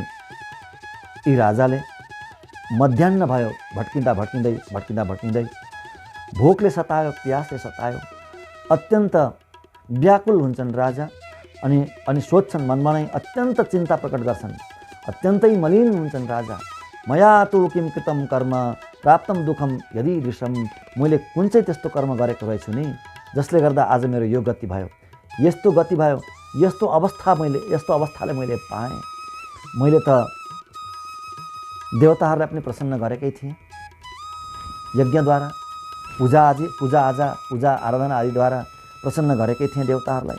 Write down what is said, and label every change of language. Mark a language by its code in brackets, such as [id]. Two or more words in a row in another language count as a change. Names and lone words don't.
[ne] यी राजाले मध्याह्न भयो, भट्किँदै भोकले सतायो, प्यासले सतायो, अत्यन्त व्याकुल हुन्छन् राजा। अनि सोध्छन् मनमा नै, अत्यन्त चिन्ता प्रकट गर्छन्, अत्यन्तै मलिन हुन्छन् राजा। [sa] मया तु किं कृतं कर्म प्राप्तं दुःखम यदि दृशम। [ne] मैले कुन चाहिँ त्यस्तो कर्म गरेको रहेछु नि जसले गर्दा आज मेरो यो गति भयो, यस्तो गति भयो, यस्तो अवस्थाले मैले पाएँ। मैले त देवताहरूलाई पनि प्रसन्न गरेकै थिएँ, यज्ञद्वारा, पूजा आराधना आदिद्वारा प्रसन्न गरेकै थिएँ देवताहरूलाई।